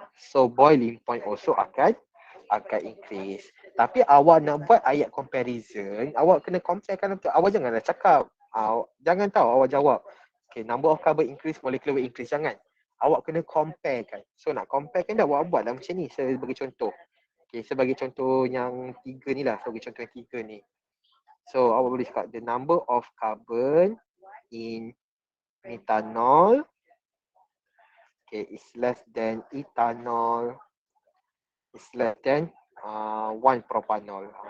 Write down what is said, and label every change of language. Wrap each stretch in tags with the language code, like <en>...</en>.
<en>So boiling point also akan increase.</en> <ms>Tapi awak nak buat ayat comparison, awak kena comparekan betul. Awak janganlah cakap. Jangan tahu awak jawab.</ms> <en>Okay, number of carbon increase, molecular weight increase.</en> <ms>Jangan. Awak kena comparekan. So nak comparekan dah awak buat lah macam ni. Sebagai contoh. Okay, sebagai contoh yang tiga ni lah. Sebagai contoh yang tiga ni.</ms> <en>So</en> <ms>awak boleh cakap</ms> <en>the number of carbon in methanol is less than ethanol is less than 1 propanol.</en>